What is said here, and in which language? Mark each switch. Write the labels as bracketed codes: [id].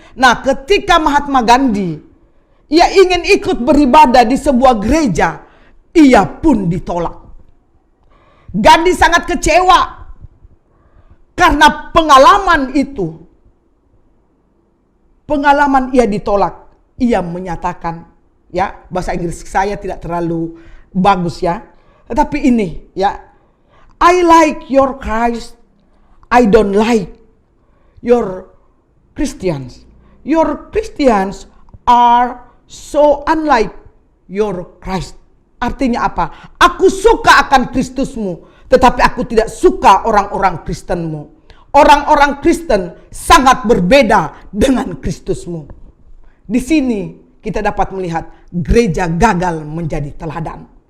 [id] Nah, ketika Mahatma Gandhi, ia ingin ikut beribadah di sebuah gereja, ia pun ditolak. Gandhi sangat kecewa karena pengalaman itu. Pengalaman ia ditolak. Ia menyatakan, ya, bahasa Inggris saya tidak terlalu bagus, ya. Tetapi ini, ya, [en] I like your Christ, I don't like your Christians. Your Christians are so unlike your Christ. [id] Artinya apa? Aku suka akan Kristusmu, tetapi aku tidak suka orang-orang Kristenmu. orang-orang Kristen sangat berbeda dengan Kristusmu. Di sini kita dapat melihat gereja gagal menjadi teladan.